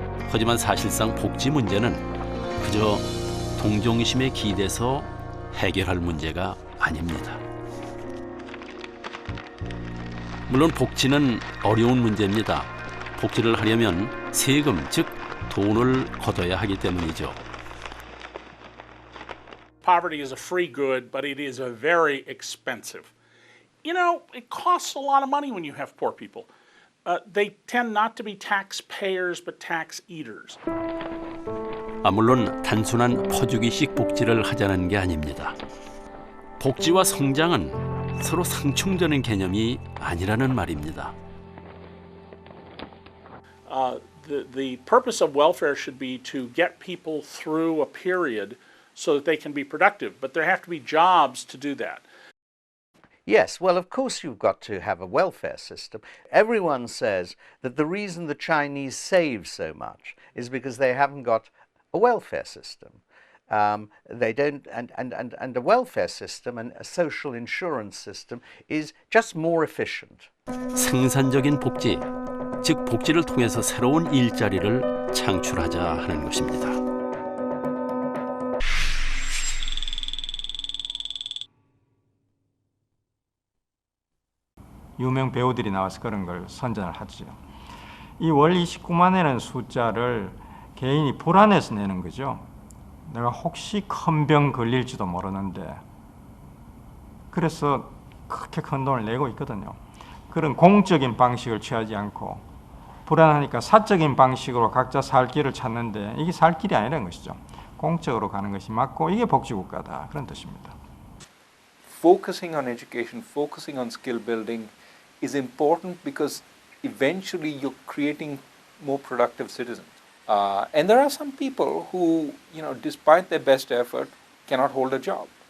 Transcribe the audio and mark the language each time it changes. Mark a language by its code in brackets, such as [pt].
[ko] 하지만 사실상 복지 문제는 그저 동정심에 기대서 해결할 문제가 아닙니다. 물론 복지는 어려운 문제입니다. 복지를 하려면 세금, 즉 돈을 걷어야 하기 때문이죠. [en] Poverty is a free good, but it is a very expensive. You know, it costs a lot of money when you have poor people. They tend not to be taxpayers, but tax eaters. [ko] 물론 단순한 퍼주기식 복지를 하자는 게 아닙니다. 복지와 성장은 서로 상충되는 개념이 아니라는 말입니다. [en] The purpose of welfare should be to get people through a period so that they can be productive, but there have to be jobs to do that. Yes, well, of course you've got to have a welfare system. Everyone says that the reason the Chinese save so much is because they haven't got a welfare system. They don't, and a welfare system and a social insurance system is just more efficient. [ko] 생산적인 복지, 즉 복지를 통해서 새로운 일자리를 창출하자 하는 것입니다. 유명 배우들이 나와서 그런 걸 선전을 하죠. 이 월 29만이라는 숫자를 개인이 불안해서 내는 거죠. 내가 혹시 큰 병 걸릴지도 모르는데, 그래서 그렇게 큰 돈을 내고 있거든요. 그런 공적인 방식을 취하지 않고 불안하니까 사적인 방식으로 각자 살 길을 찾는데, 이게 살 길이 아니라는 것이죠. 공적으로 가는 것이 맞고 이게 복지국가다, 그런 뜻입니다. [en] Focusing on education, focusing on skill building is important because eventually you're creating more productive citizens. And there are some people who, despite their best effort, cannot hold a job.